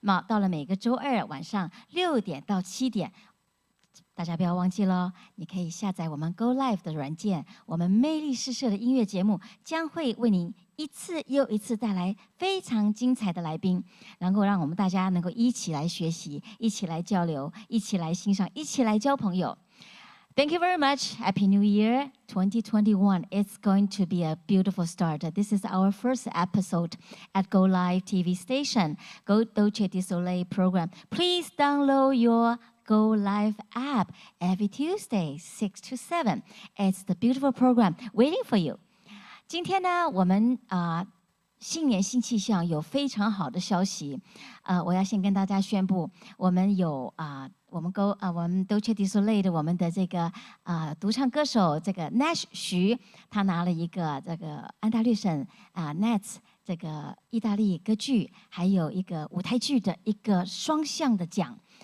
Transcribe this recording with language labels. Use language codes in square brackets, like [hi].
[zh] 到了每个周二晚上6点到7点，大家不要忘记了，你可以下载我们 GoLive 的软件，我们魅力诗社的音乐节目将会为您一次又一次带来非常精彩的来宾，能够让我们大家能够一起来学习，一起来交流，一起来欣赏，一起来交朋友。 [en] Thank you very much. Happy New Year 2021. It's going to be a beautiful start. This is our first episode at GoLiveTV station, DOLCE DE SOLEIL program. Please download your GoLive app every Tuesday, 6 to 7. It's the beautiful program waiting for you. [zh] 今天呢，我们新年新气象，有非常好的消息。我要先跟大家宣布，我们有我们DOLCE DE SOLEIL 的我们的这个独唱歌手这个 Nash 徐，他拿了一个这个安大略省Nats 这个意大利歌剧，还有一个舞台剧的一个双项的奖。